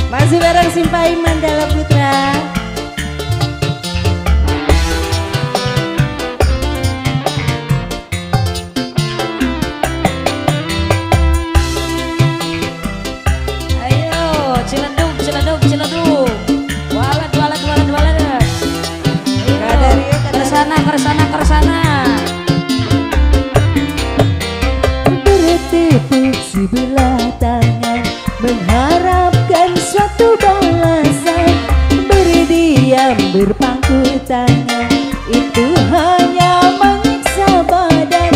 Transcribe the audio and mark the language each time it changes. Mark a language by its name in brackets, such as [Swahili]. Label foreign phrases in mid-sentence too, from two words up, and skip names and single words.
[Indonesian] Masih bareng Simpai Mandala Putra. Ayo, ciledug, ciledug, ciledug. Walet, walet, walet, walet. Ayo, keresana, keresana, keresana. Bertepuk sebelah tangan, mengharapkan suatu balasan. Berdiam berpangku tangan, itu hanya menyiksa badan.